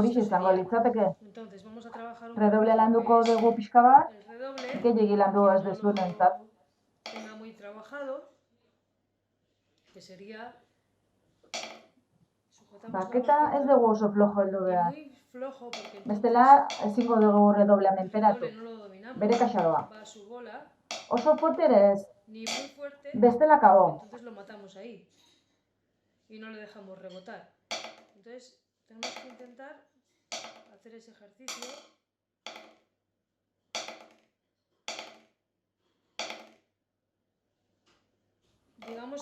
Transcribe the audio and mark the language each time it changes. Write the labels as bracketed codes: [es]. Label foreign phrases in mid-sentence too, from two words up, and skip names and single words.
[eu] horixe [es] esto [eu] izango [es] sería. [eu] litzateke. [es] Entonces vamos a trabajar un Redoble poquito lo [eu] landuko [es] que es [eu] dugu pixka bat, [es] el redoble, [eu] gehiegi landu ez [es] quien no [eu] dezunentzat. [es] lo tenga muy trabajado, que sería sujetamos la [eu] Baketa ez [es] baqueta [eu] dugu oso flojo heldu [es] y [eu] behar. [es] muy flojo porque [eu] Bestela, [es] entonces [eu] ezingo dugu redoblea [es] el [eu] menperatu. [es] redoble no lo dominamos, [eu] Bere kaxa doa. [es] va a su bola, [eu] Oso fuerte ere ez, [es] ni muy fuerte, [eu] bestela kago. [es] entonces lo matamos ahí y no le dejamos rebotar. Entonces tenemos que intentar hacer ese ejercicio. Digamos que